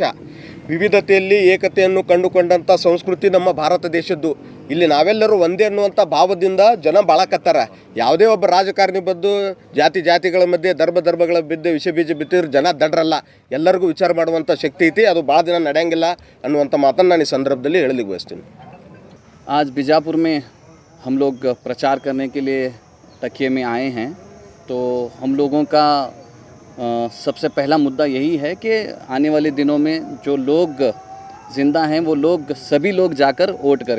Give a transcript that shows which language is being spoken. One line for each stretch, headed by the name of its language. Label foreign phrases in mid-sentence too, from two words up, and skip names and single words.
Kannada: ವಿವಿಧತೆಯಲ್ಲಿ ಏಕತೆಯನ್ನು ಕಂಡುಕೊಂಡಂಥ ಸಂಸ್ಕೃತಿ ನಮ್ಮ ಭಾರತ ದೇಶದ್ದು. ಇಲ್ಲಿ ನಾವೆಲ್ಲರೂ ಒಂದೇ ಅನ್ನುವಂಥ ಭಾವದಿಂದ ಜನ ಬಾಳಕತ್ತಾರ. ಯಾವುದೇ ಒಬ್ಬ ರಾಜಕಾರಣಿ ಬಂದು ಜಾತಿಗಳ ಮಧ್ಯೆ ಧರ್ಮಗಳ ಬಿದ್ದು ವಿಷ ಬೀಜ ಬಿತ್ತಿದ್ರೆ ಜನ ದಡ್ರಲ್ಲ. ಎಲ್ಲರಿಗೂ ವಿಚಾರ ಮಾಡುವಂಥ ಶಕ್ತಿ ಐತಿ. ಅದು ಭಾಳ ದಿನ ನಡೆಯಂಗಿಲ್ಲ ಅನ್ನುವಂಥ ಮಾತನ್ನು ನಾನು ಈ ಸಂದರ್ಭದಲ್ಲಿ ಹೇಳಲಿಕ್ಕೆ ಬಯಸ್ತೀನಿ.
Hindi: आज बीजापुर में हम लोग प्रचार करने के लिए टकिए में आए हैं। तो हम लोगों का सबसे पहला मुद्दा यही है कि आने वाले दिनों में जो लोग ज़िंदा हैं वो लोग सभी लोग जाकर वोट करें।